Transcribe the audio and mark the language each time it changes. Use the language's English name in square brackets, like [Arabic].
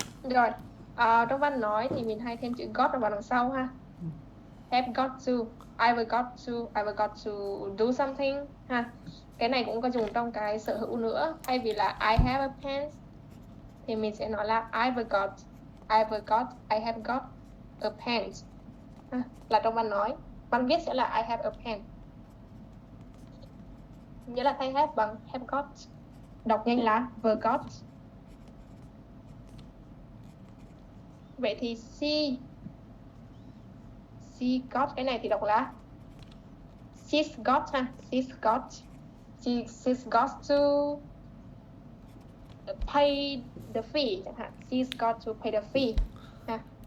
[Vietnamese] Rồi, trong văn nói thì mình hay thêm chữ got vào đằng sau ha. [English] Have got to, I forgot to do something ha. [Vietnamese] Cái này cũng có dùng trong cái sở hữu nữa. Thay vì là [English] I have a pen [Vietnamese] thì mình sẽ nói là [English] I have got a pen [Vietnamese] ha. Là trong văn nói. Văn viết sẽ là [English] I have a pen. [Vietnamese] Nhớ là thay have bằng have got. Đọc nhanh là forgot. Vậy thì she got, cái này thì đọc là [English] she's got [Vietnamese] ha. [English] She's got to pay the fee [Vietnamese] chẳng hạn. [English] She's got to pay the fee ha.